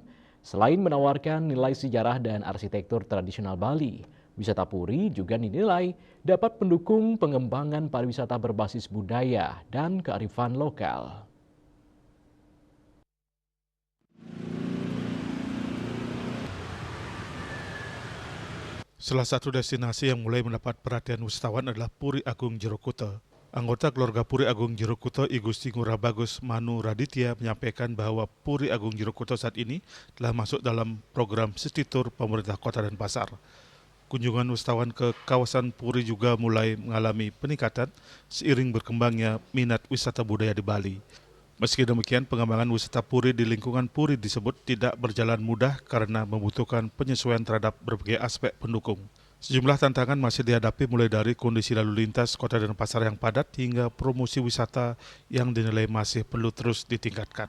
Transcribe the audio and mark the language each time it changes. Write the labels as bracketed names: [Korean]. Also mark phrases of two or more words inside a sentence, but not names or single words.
[Indonesian] Selain menawarkan nilai sejarah dan arsitektur tradisional Bali, wisata Puri juga dinilai dapat mendukung pengembangan pariwisata berbasis budaya dan kearifan lokal. Salah satu destinasi yang mulai mendapat perhatian wisatawan adalah Puri Agung Jero Kuta. Anggota keluarga Puri Agung Jero Kuta, I Gusti Ngurah Bagus Manu Raditya, menyampaikan bahwa Puri Agung Jero Kuta saat ini telah masuk dalam program City Tour pemerintah Kota Denpasar. Kunjungan wisatawan ke kawasan Puri juga mulai mengalami peningkatan seiring berkembangnya minat wisata budaya di Bali. Meski demikian, pengembangan wisata Puri di lingkungan Puri disebut tidak berjalan mudah karena membutuhkan penyesuaian terhadap berbagai aspek pendukung. Sejumlah tantangan masih dihadapi mulai dari kondisi lalu lintas Kota Denpasar yang padat hingga promosi wisata yang dinilai masih perlu terus ditingkatkan.